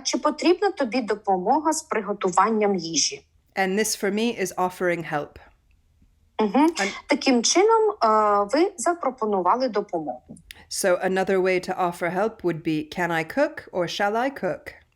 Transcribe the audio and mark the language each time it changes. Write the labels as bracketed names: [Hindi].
[Ukrainian] Чи потрібна тобі допомога з приготуванням їжі? [English] And this for me is offering help. [Ukrainian] Таким чином, ви запропонували допомогу. [English] So another way to offer help would be, can I cook or shall I cook?